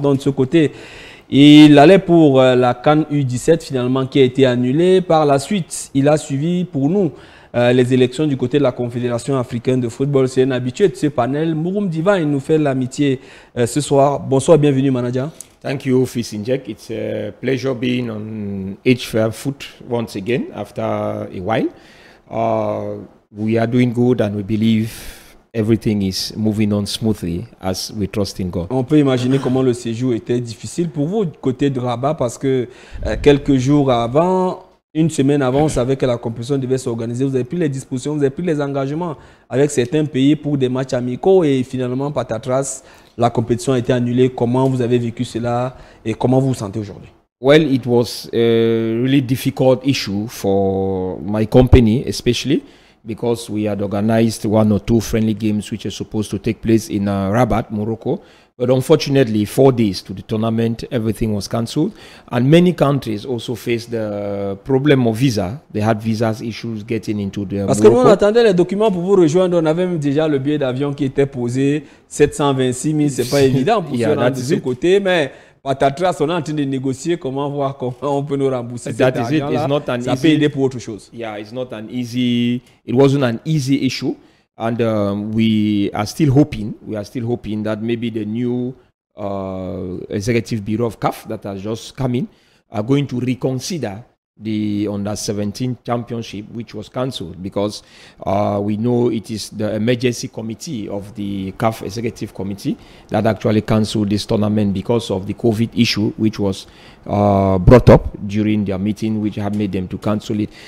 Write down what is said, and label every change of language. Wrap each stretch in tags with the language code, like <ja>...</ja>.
<fr>Donc de ce côté, il allait pour la CAN U17 finalement qui a été annulée. Par la suite, il a suivi pour nous les élections du côté de la Confédération africaine de football. C'est un habitué de ce panel. Mouroum Diva, il nous fait l'amitié ce soir. Bonsoir, bienvenue manager.</fr> <en>Thank you, Fils Injek. It's a pleasure being on HFM Foot once again after a while. We are doing good and we believe everything is moving on smoothly as we trust in God.</en> <fr>On peut imaginer comment le séjour était difficile pour vous du côté de Rabat parce que quelques jours avant, une semaine avant, on savait que la compétition devait s'organiser. Vous avez pris les dispositions, vous avez pris les engagements avec certains pays pour des matchs amicaux et finalement, patatras, la compétition a été annulée. Comment vous avez vécu cela et comment vous vous sentez aujourd'hui?</fr> <en>Well, it was a really difficult issue for my company, especially because we had organized 1 or 2 friendly games which are supposed to take place in Rabat, Morocco. But unfortunately, 4 days to the tournament, everything was cancelled. And many countries also faced the problem of visa. They had visas issues getting into the</en> <fr>Parce que nous, on attendait les documents pour vous rejoindre. On avait même déjà le billet d'avion qui était posé. 726 000, c'est pas évident pour se rendre de ce côté. Mais patatras, on est en train de négocier comment voir comment on peut nous rembourser cet argent-là. Ça peut aider pour autre chose.</fr> <en>Yeah, it's not an easy... It wasn't an easy issue. And we are still hoping that maybe the new executive bureau of CAF that has just come in are going to reconsider the Under-17 championship, which was cancelled, because we know it is the emergency committee of the CAF executive committee that actually cancelled this tournament because of the COVID issue, which was brought up during their meeting, which had made them to cancel it.</en>